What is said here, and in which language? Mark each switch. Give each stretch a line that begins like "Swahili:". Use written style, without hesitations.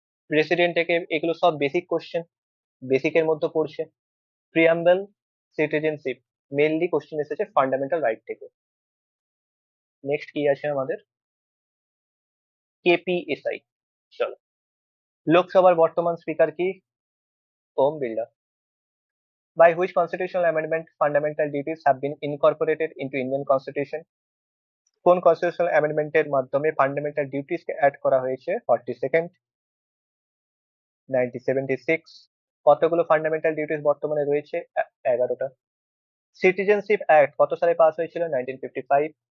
Bangla: President থেকে এগুলো সব বেসিক কোশ্চেন, বেসিকের মধ্যে পড়ছে। প্রিয়াম্বল, সিটিজেনশিপ, মেনলি কোশ্চেন এসেছে ফান্ডামেন্টাল রাইট থেকে। নেক্সট কি আছে আমাদের, কেপিএসআই। চলো, লোকসভার বর্তমান স্পিকার কি, Om Birla.
English: By which constitutional amendment fundamental duties have been incorporated into Indian Constitution?
Bangla: কোন কনস্টিটিউশনাল অ্যামেন্ডমেন্টের মাধ্যমে ফান্ডামেন্টাল ডিউটিস কে অ্যাড করা হয়েছে? 42nd, 1976। কতগুলো ফান্ডামেন্টাল ডিউটিস বর্তমানে রয়েছে? 11টা। সিটিজেনশিপ অ্যাক্ট কত সালে পাস হয়েছিল? 1955।